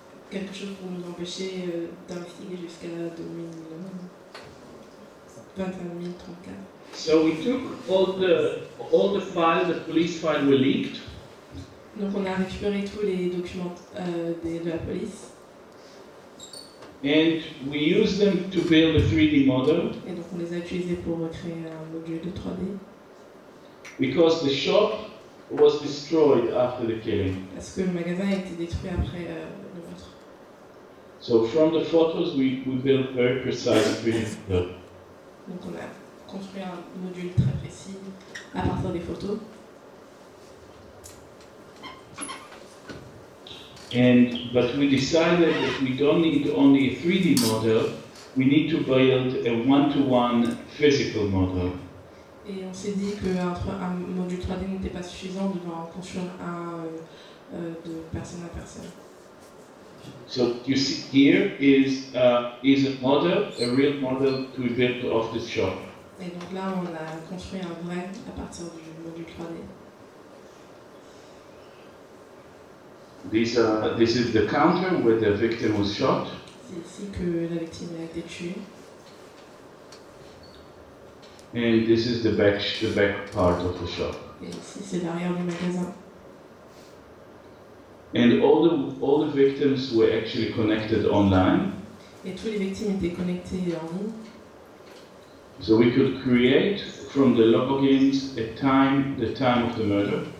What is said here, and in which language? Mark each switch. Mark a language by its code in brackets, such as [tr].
[fr] quelque chose pour nous empêcher d'investiguer jusqu'à 2034. [en] So we took all the files, the police files were leaked. [fr] Donc on a récupéré tous les documents de la police [en] And we used them to build a 3D model [fr] et donc on les a utilisés pour créer un module de 3D [en] because the shop was destroyed after the killing. [fr] parce que le magasin a été détruit après le meurtre. [en] So from the photos we built very precise 3D model. [fr] Donc on a construit un module très précis à partir des photos. [en] But we decided that we don't need only a 3D model, we need to build a one-to-one physical model. [fr] Et on s'est dit qu'un module 3D n'était pas suffisant, de devoir en construire un de personne à personne. [en] So you see here is a model, a real model to be built off the shop. [fr] Et donc là, on a construit un vrai à partir du module 3D. [en] This is the counter where the victim was shot. [fr] C'est ici que la victime a été tuée. [en] And this is the back part of the shop. [fr] Et ici, c'est l'arrière du magasin. [en] And all the victims were actually connected online. [fr] Et toutes les victimes étaient connectées en ligne. [en] So we could create from the logins the time of the murder.